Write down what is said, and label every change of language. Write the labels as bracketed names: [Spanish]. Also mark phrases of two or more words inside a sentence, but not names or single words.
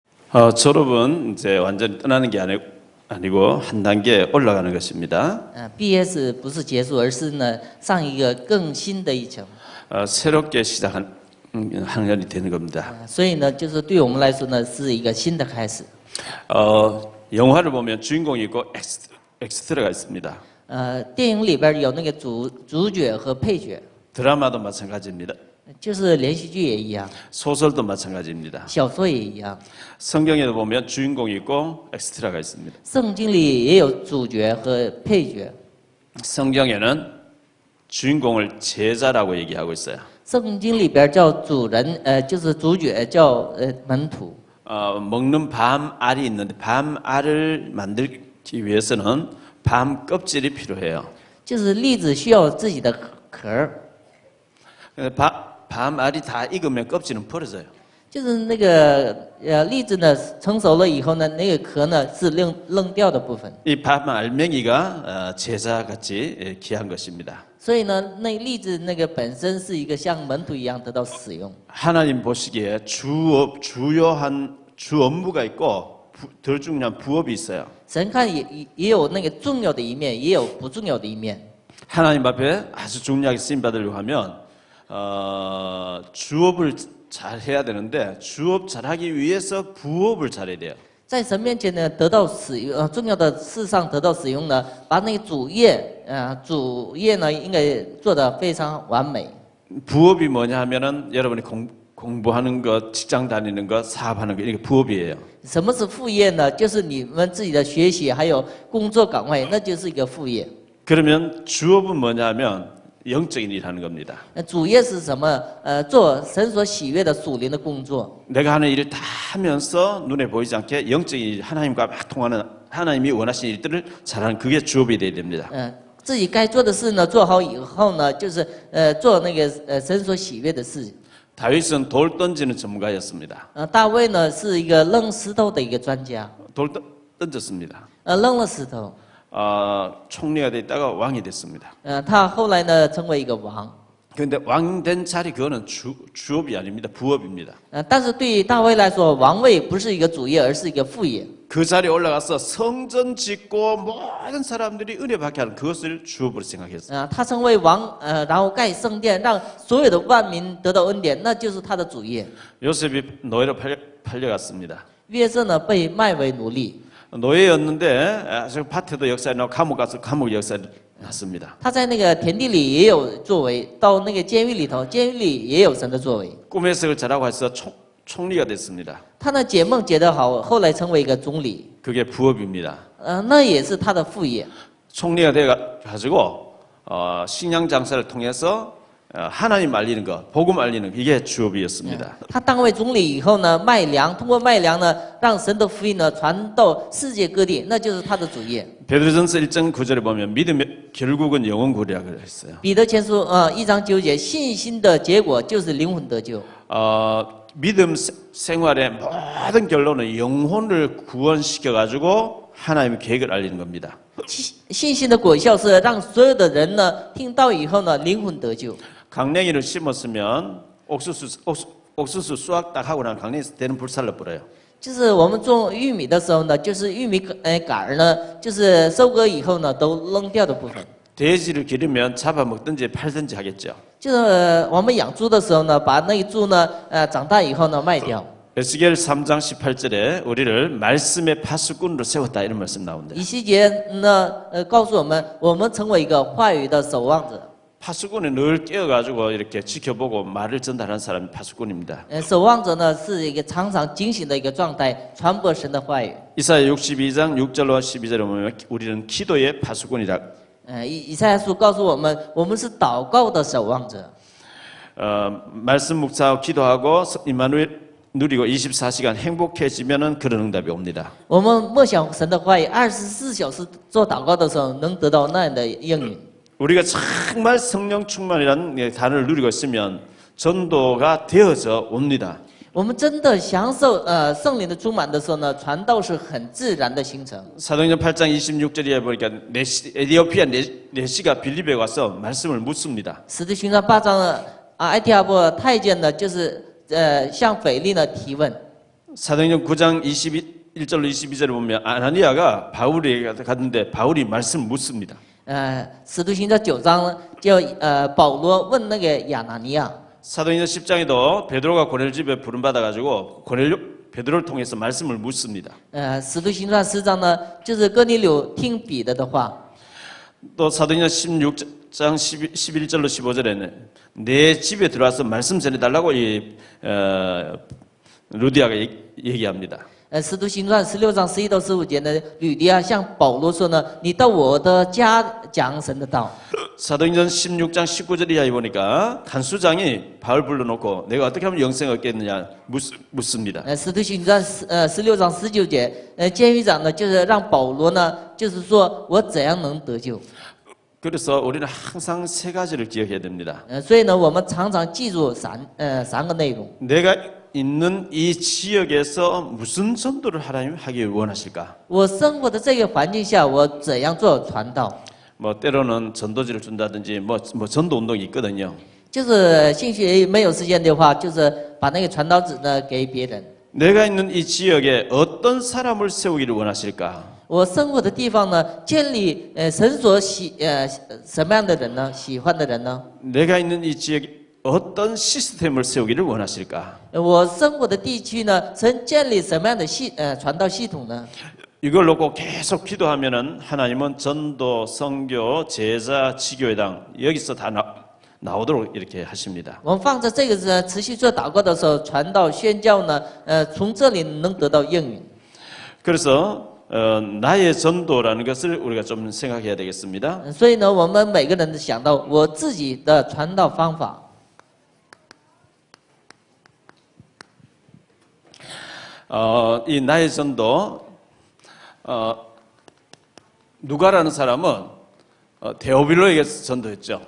[Korean] 졸업은 이제 완전히 떠나는 게 아니고 한 단계 올라가는 것입니다. [Chinese] 毕业是不是结束，而是呢上一个更新的一层。 [Korean] 새롭게 시작한 학년이 되는 겁니다. [Chinese] 所以呢，就是对我们来说呢，是一个新的开始。 [Korean] 영화를 보면 주인공이 있고 엑스트라가 있습니다. [Chinese] 电影里边有那个主角和配角， [Korean] 드라마도 마찬가지입니다. [Chinese] 就是连续剧也一样， [Korean] 소설도 마찬가지입니다. [Chinese] 小说也一样。 [Korean] 성경에도 보면 주인공이 있고 엑스트라가 있습니다. [Chinese] 圣经里也有主角和配角。 [Korean] 성경에는 주인공을 제자라고 얘기하고 있어요. [Chinese] 圣经里边叫主人，就是主角叫门徒。 [Korean] 먹는 밤알이 있는데 밤알을 만들기 위해서는 밤 껍질이 필요해요. [Chinese] 就是栗子需要自己的壳儿， [Korean] 밤알이 다 익으면 껍질은 벌어져요. [Chinese] 就是那个栗子呢成熟了以后呢，那个壳呢是扔掉的部分。 [Korean] 이 밤알맹이가 제자같이 귀한 것입니다. [Chinese] 所以呢，那栗子那个本身是一个像门徒一样得到使用。 [Korean] 하나님 보시기에 주요한 주 업무가 있고 덜 중요한 부업이 있어요. [Chinese] 神看也有那个重要的一面，也有不重要的一面。 [Korean] 하나님 앞에 아주 중요하게 쓰임 받으려고 하면 주업을 잘 해야 되는데 주업 잘하기 위해서 부업을 잘해야 돼요. [Chinese] 在神面前呢，得到使用重要的事上得到使用呢，把那个主业呢应该做得非常完美。 [Korean] 부업이 뭐냐 하면은 여러분이 공부하는 것, 직장 다니는 것, 사업하는 것 이게 부업이에요. [Chinese] 什么是副业呢？就是你们自己的学习还有工作岗位，那就是一个副业。 [Korean] 그러면 주업은 뭐냐 하면 영적인 일 하는 겁니다. [Chinese] 主业是什么？做神所喜悦的属灵的工作。 [Korean] 내가 하는 일을 다 하면서 눈에 보이지 않게 영적인 일, 하나님과 막 통하는 하나님이 원하시는 일들을 잘하는 그게 주업이 돼야 됩니다. [Chinese] 自己该做的事呢做好以后呢，就是做那个神所喜悦的事。 [Korean] 다윗은 돌 던지는 전문가였습니다. [Chinese] 大卫呢是一个扔石头的一个专家， [Korean] 돌 던졌습니다. [Chinese] 扔了石头。 [Korean] 총리가 됐다가 왕이 됐습니다. [Chinese] 他后来呢成为一个王。 [Korean] 그런데 왕 된 자리 그거는 주업이 아닙니다. 부업입니다. [Chinese] 但是对于大卫来说，王位不是一个主业，而是一个副业。 [Korean] 그 자리에 올라가서 성전 짓고 모든 사람들이 은혜 받게 하는 그것을 주업으로 생각했어요. [Chinese] 他成为王，然后盖圣殿，让所有的万民得到恩典，那就是他的主业。 [Korean] 요셉이 노예로 팔려갔습니다. [Chinese] 约瑟呢被卖为奴隶， [Korean] 노예였는데 아주 밭에도 역사에 나고 감옥 가서 감옥 역사에 났습니다. [Chinese] 他在那个田地里也有作为，到那个监狱里头，监狱里也有神的作为。 [Korean] 꿈의 해석을 잘하고 해서 총리가 됐습니다. [Chinese] 他呢解梦解得好，后来成为一个总理， [Korean] 그게 부업입니다. [Chinese] 那也是他的副业。 [Korean] 총리가 돼가지고 식량 장사를 통해서 하나님 알리는 것, 복음 알리는 것, 이게 주업이었습니다. [Chinese] 他当为总理以后呢，卖粮，通过卖粮呢，让神的福音呢传到世界各地，那就是他的主业。 [Korean] 베드로전서 1장 9절에 보면 믿음의 결국은 영혼 구리라고 했어요. [Chinese] 彼得前书1章9节，信心的结果就是灵魂得救。 [Korean] 믿음 생활의 모든 결론은 영혼을 구원시켜 가지고 하나님의 계획을 알리는 겁니다. [Chinese] 信心的果效是让所有的人呢听到以后呢灵魂得救。 [Korean] 강냉이를 심었으면 옥수수 수확 딱 하고 나면 강냉이 되는 불살로 뿌려요. [Chinese] 就是我们种玉米的时候呢，就是玉米杆儿呢，就是收割以后呢都扔掉的部分。 [Korean] 돼지를 기르면 잡아먹든지 팔든지 하겠죠. [Chinese] 就是我们养猪的时候呢，把那个猪呢长大以后呢卖掉。 [Korean] 에스겔 3장 18절에 우리를 말씀의 파수꾼으로 세웠다 이런 말씀 나온다. [Chinese] 以西结呢告诉我们，我们成为一个话语的守望者。 [Korean] 파수꾼은 늘 깨어가지고 이렇게 지켜보고 말을 전달하는 사람이 파수꾼입니다. [Chinese] 守望者呢是一个常常警醒的一个状态，传播神的话语。 [Korean] 이사야 62장 6절과 12절에 보면 우리는 기도의 파수꾼이라. [Chinese] 以赛亚书告诉我们，我们是祷告的守望者。 [Korean] 말씀 묵상하고 기도하고 임마누엘 누리고 24시간 행복해지면은 그런 응답이 옵니다. [Chinese] 我们默想神的话语，24小时做祷告的时候，能得到那样的应允。 [Korean] 우리가 정말 성령 충만이라는 단어를 누리고 있으면 전도가 되어져 옵니다. [Chinese] 我们真的享受圣灵的充满的时候呢，传道是很自然的形成。 [Korean] 사도행전 8장 26절에 보니까 에티오피아 네시가 빌립에 와서 말씀을 묻습니다. [Chinese] 使徒行传8章埃提阿波太监呢，就是向腓力呢提问。 [Korean] 사도행전 9장 21절로 22절에 보면 아나니아가 바울에게 갔는데 바울이 말씀을 묻습니다. [Chinese] 使徒行传9章叫保罗问那个亚拿尼亚。 [Korean] 사도행전 10장에도 베드로가 고넬 집에 부름받아 가지고 베드로를 통해서 말씀을 묻습니다. [Chinese] 使徒行传10章呢，就是哥尼流听彼得的话。 [Korean] 또 사도행전 16장 11절로 15절에는 내 집에 들어와서 말씀 전해달라고 루디아가 얘기합니다. [Chinese] 使徒行传16章11到15节呢，吕迪亚向保罗说呢：“你到我的家讲神的道。” [Korean] 사도행전 16장 19절 이하에 보니까 간수장이 바울 불러놓고 내가 어떻게 하면 영생을 얻겠느냐 묻습니다. [Chinese] 使徒行传16章19节，监狱长呢就是让保罗呢，就是说我怎样能得救。 [Korean] 그래서 우리는 항상 세 가지를 기억해야 됩니다. [Chinese] 所以呢，我们常常记住三个内容。 [Korean] 내가 있는 이 지역에서 무슨 전도를 하나님 하기 원하실까? [Chinese] 我生活的这个环境下，我怎样做传道？ [Korean] 뭐 때로는 전도지를 준다든지 뭐 전도 운동이 있거든요. [Chinese] 就是兴许没有时间的话，就是把那个传道纸呢给别人。 [Korean] 내가 있는 이 지역에 어떤 사람을 세우기를 원하실까? [Chinese] 我生活的地方呢，建立神所什么样的人呢？喜欢的人呢？ [Korean] 내가 있는 이 지역에 어떤 시스템을 세우기를 원하실까? [Chinese] 我生活的地区呢，神建立什么样的传道系统呢？ [Korean] 이걸 놓고 계속 기도하면은 하나님은 전도, 선교, 제자, 지교회당 여기서 다 나오도록 이렇게 하십니다. [Chinese] 我们放在这个持续做祷告的时候，传道宣教呢，从这里能得到应允。 [Korean] 그래서 나의 전도라는 것을 우리가 좀 생각해야 되겠습니다. [Chinese] 所以呢，我们每个人想到我自己的传道方法。 [Korean] 이 나의 전도 누가라는 사람은 데오빌로에게 전도했죠.